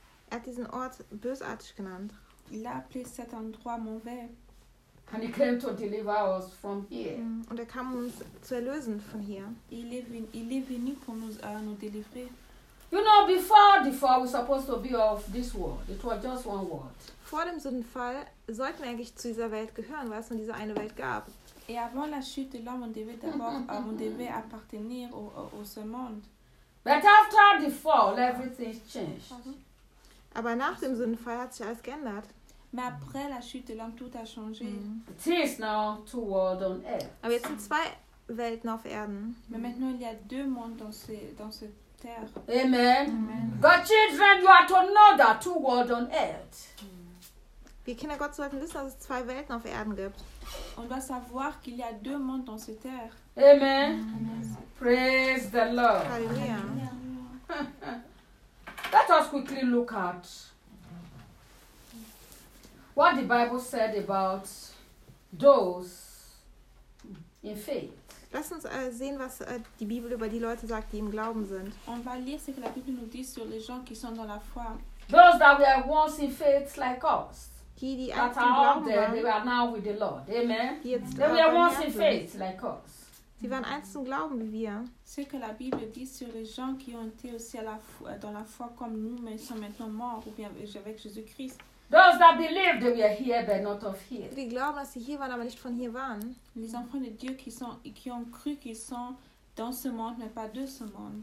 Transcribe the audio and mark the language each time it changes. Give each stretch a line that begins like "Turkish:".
German: Er hat diesen Ort bösartig genannt.
French: Il a appelé cet endroit mauvais.
English: And he came to deliver us from here.
German: Und kam uns zu erlösen von hier.
French: Il est venu pour nous délivrer.
English: You know, before the fall, we're supposed to be of this world. It was just one world.
German: Vor dem Sündenfall sollten wir eigentlich zu dieser Welt gehören, weil es nur diese eine Welt gab.
French: Et avant la chute de l'homme, on devait appartenir au ce monde.
English: But after the fall, everything changed. Mm-hmm.
German: Aber nach dem Sündenfall hat sich alles geändert.
French: Mais après la chute de l'homme, tout a changé.
English: It is now two worlds on earth.
German: Aber jetzt sind zwei Welten auf Erden.
French: Mais maintenant il y a deux mondes dans ce terre. Amen. Amen.
English: God children, you are to know that two worlds on earth.
German: Wir Kinder Gottes sollten wissen, dass es zwei Welten auf Erden gibt.
French: On doit savoir qu'il y a deux mondes dans cette terre. Amen. Amen.
English: Praise the Lord. Halleluja. Let us quickly look at what the Bible said about those in faith.
German: Lass uns sehen, was die Bibel über die Leute sagt, die im Glauben sind.
French: On va lire ce que la Bible nous dit sur les gens qui sont dans la foi.
English: Those that were once in faith like us.
German: Die
English: that are out there, they are now with the Lord. Amen. They were once in faith like us.
German: Sie waren eins zum Glauben wie wir.
French: Ce que la Bible dit sur les gens qui ont été aussi dans la foi comme nous, mais sont maintenant morts ou bien avec Jésus-Christ.
English: Those that believe that we are here, but not of here.
German: Die glauben, dass sie hier waren, aber nicht von hier waren.
French: Les enfants de Dieu qui ont cru qu'ils sont dans ce monde, mais pas de ce monde.